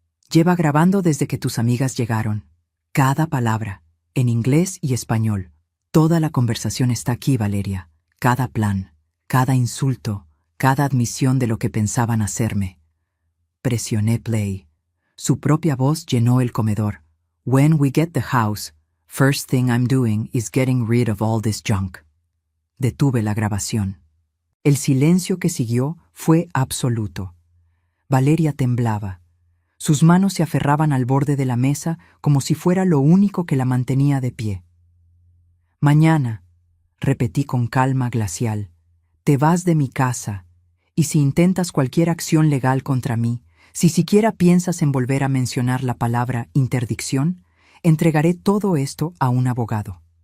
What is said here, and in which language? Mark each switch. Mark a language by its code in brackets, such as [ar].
[es] Lleva grabando desde que tus amigas llegaron. Cada palabra, en inglés y español. Toda la conversación está aquí, Valeria. Cada plan, cada insulto, cada admisión de lo que pensaban hacerme. Presioné play. Su propia voz llenó el comedor. [en] When we get the house, first thing I'm doing is getting rid of all this junk. [es] Detuve la grabación. El silencio que siguió fue absoluto. Valeria temblaba. Sus manos se aferraban al borde de la mesa como si fuera lo único que la mantenía de pie. Mañana, repetí con calma glacial, te vas de mi casa, y si intentas cualquier acción legal contra mí, si siquiera piensas en volver a mencionar la palabra interdicción, entregaré todo esto a un abogado.